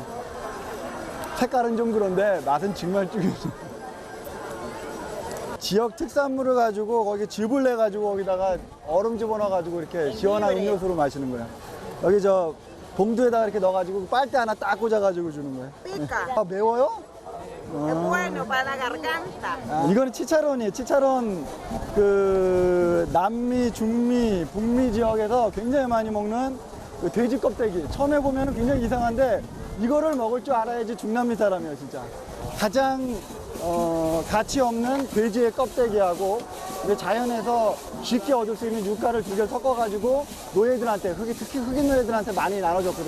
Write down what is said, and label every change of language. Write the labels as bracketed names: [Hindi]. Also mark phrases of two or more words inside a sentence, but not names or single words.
[Korean] 색깔은 좀 그런데 맛은 정말 죽이죠. 지역 특산물을 가지고 거기 즙을 내가지고 거기다가 얼음 집어넣어가지고 이렇게 시원한 음료수로 마시는 거예요. 여기 저 봉투에다가 이렇게 넣어가지고 빨대 하나 딱 꽂아가지고 주는 거예요. 아, 매워요? [Spanish] Es bueno para la garganta. [Korean] 이거는 치차론이에요. 치차론 그 남미, 중미, 북미 지역에서 굉장히 많이 먹는 그 돼지 껍데기. 처음에 보면은 굉장히 이상한데 이거를 먹을 줄 알아야지 중남미 사람이에요, 진짜. 가장 가치 없는 돼지의 껍데기하고 근데 자연에서 쉽게 얻을 수 있는 유가를 두 개를 섞어가지고 노예들한테 특히 흑인 노예들한테 많이 나눠줬거든요.